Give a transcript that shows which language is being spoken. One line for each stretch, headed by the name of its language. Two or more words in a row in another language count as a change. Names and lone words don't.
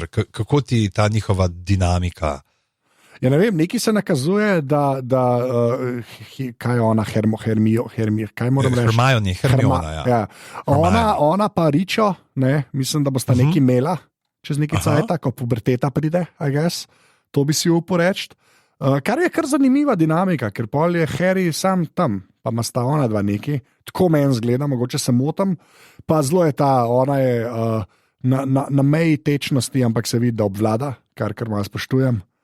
Slovenian: Kako ti ta njihova dinamika? Ja, ne vem, neki se nakazuje, da kaj je ona, kaj moram reči? Hermiona, ja. Ona pa Ričo, ne, mislim, da bosta neki imela čez neki cajt, ko puberteta pride,
English: I guess.
Slovenian: To bi si upal reči. Kar je kar zanimiva dinamika, ker pol je Harry sam tam, pa ima sta ona dva neki, tako meni zgleda, mogoče se motim, pa zelo je ta, ona je na meji tečnosti, ampak se vidi, da obvlada, kar malo spoštujem.